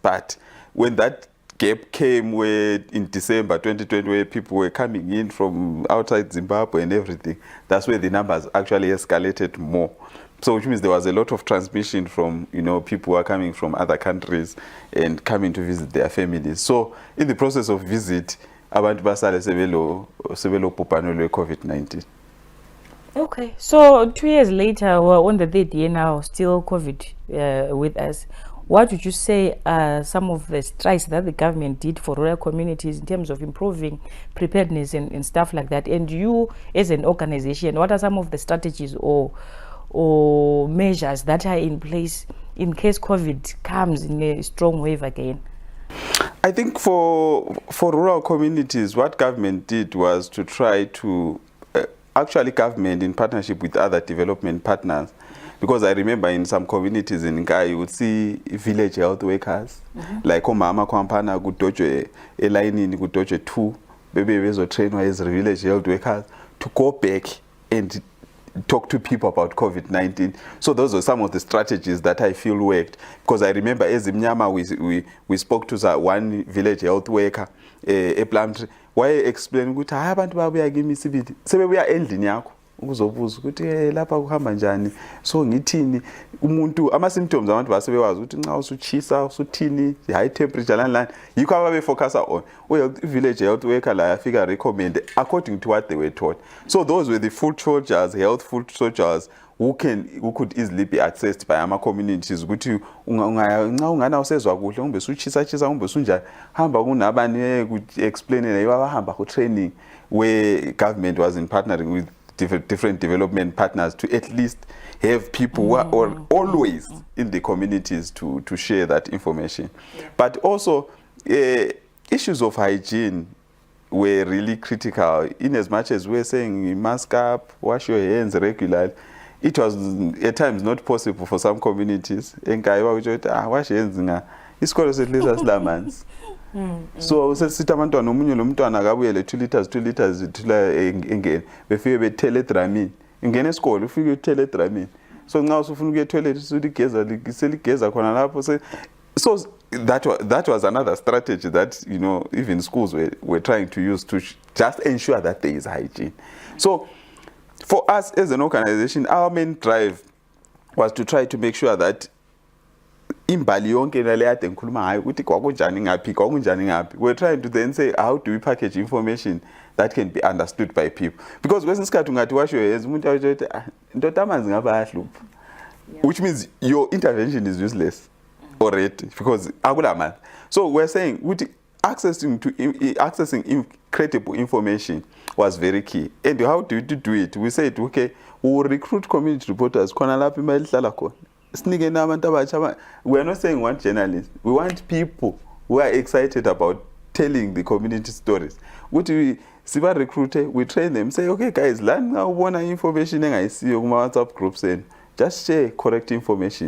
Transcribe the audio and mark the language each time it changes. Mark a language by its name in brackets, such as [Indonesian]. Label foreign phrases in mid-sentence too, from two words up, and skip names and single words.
[English] But when that gap came where in December 2020, where people were coming in from outside Zimbabwe and everything, that's where the numbers actually escalated more. So which means there was a lot of transmission from, you know, people who are coming from other countries and coming to visit their families. So in the process of visit, [North Ndebele] abantu basale sebelo bhubhane lwe-COVID-19. [English] Okay, so 2 years later, we're on the third year now, still COVID with us. What would you say are some of the strides that the government did for rural communities in terms of improving preparedness and stuff like that? And you, as an organization, what are some of the strategies or measures that are in place in case COVID comes in a strong wave again? I think for rural communities, what government did was to try to actually government in partnership with other development partners, because I remember in some communities in Nkai you would see village health workers like [North Ndebele] omama kwampana kudojwe elayinini kudojwe 2 bebe bezotrainwa [English] as village health workers to go back and talk to people about COVID-19. So those are some of the strategies that I feel worked, because I remember as Mnyama we spoke to one village health worker ePlumtree, why explain [North Ndebele] ukuthi hayi abantu babuya kimi sibili sebebuya endlini yakho ukuzobuza ukuthi lapha kuhamba njani, [English] so [North Ndebele] ngithini umuntu ama symptoms abantu basebewazi ukuthi nxa usuchisa usuthini [English] high temperature [North Ndebele] lani yikho ababe focusa [English] on village health worker [North Ndebele] la yafika [English] recommend according to what they were taught. So those were the foot soldiers, health foot soldiers who could easily be accessed by [North Ndebele] ama communities ukuthi nxa ungana usezwa kuhle umbe suchisa umbe sunjani hamba kunabani explain nayo abahamba ku training, [English] where government was in partnering with different development partners to at least have people who are always in the communities to share that information. But also issues of hygiene were really critical, in as much as we're saying mask up, wash your hands regularly. It was at times not possible for some communities. Wash your hands [North Ndebele] isikolo sethu asilamanzi. So sesithi abantwana omunye lo mntwana akabuyele 2 liters ithula engene befike bethele Dramini ingene esikole ufike uthele Dramini, so nxa usufuna ukuya toilet usuthi geza seligeza khona lapho. [English] So that was another strategy that, you know, even schools were trying to use to just ensure that there is hygiene. So for us as an organization, our main drive was to try to make sure that [North Ndebele] imbali yonke le ade ngikhuluma ngayo ukuthi kwakunjani ngaphi, [English] we're trying to then say how do we package information that can be understood by people, because [North Ndebele] kwesinye isikhathi ungathi [English] wash your hands [North Ndebele] umuntu ayothi ndoda amanzi ngaba ayahlupha, [English] which means your intervention is useless already because akulamanzi. So we're saying ukuthi accessing credible information was very key. And how do we do it? We said, okay, we'll recruit community reporters [North Ndebele] khona lapha imali ihlala khona. [English] We are not saying we want journalists. We want people who are excited about telling the community stories. What we recruit, we train them, say, okay guys, learn now one information I see on WhatsApp groups and just share correct information.